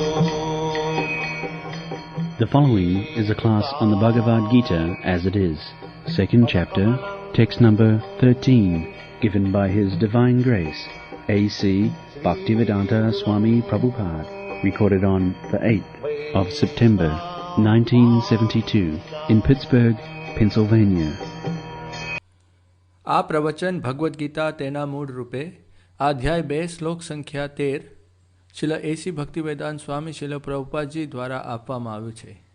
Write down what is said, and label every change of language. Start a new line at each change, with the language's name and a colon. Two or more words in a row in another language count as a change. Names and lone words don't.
English: The following is a class on the Bhagavad Gita as it is, second chapter, text number 13, given by His Divine Grace, A.C. Bhaktivedanta Swami Prabhupada, recorded on the 8th of September, 1972, in Pittsburgh, Pennsylvania.
Gujarati: આ પ્રવચન ભગવદ્ ગીતા તેના મૂળ રૂપે અધ્યાય 2 શ્લોક સંખ્યા 13 શિલ એસી ભક્તિવેદાંત સ્વામી શિલ પ્રભુપાદજી દ્વારા આપવામાં આવ્યું છે.